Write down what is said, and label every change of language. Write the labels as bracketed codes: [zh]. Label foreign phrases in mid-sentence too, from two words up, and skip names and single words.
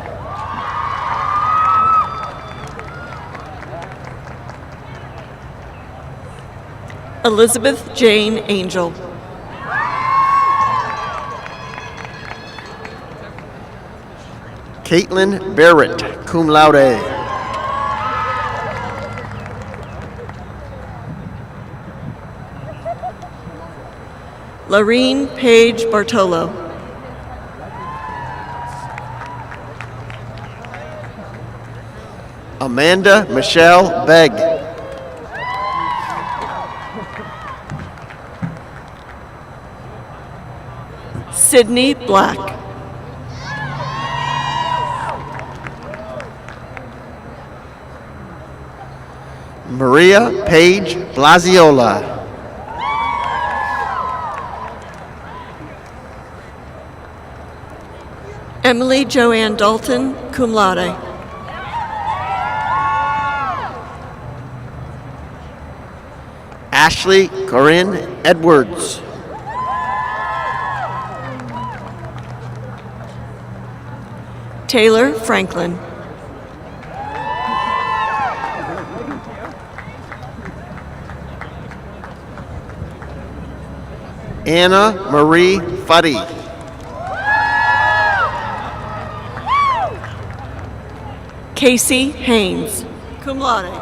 [en] Elizabeth Jane Angel. Caitlin Barrett, [la] cum laude. [en] Lorene Page Bartolo. Amanda Michelle Begg. Sydney Black. Maria Page Blaziola. Emily Joanne Dalton, [la] cum laude. [en] Ashley Corinne Edwards. Taylor Franklin. Anna Marie Fuddy. Casey Haynes, [la] cum laude.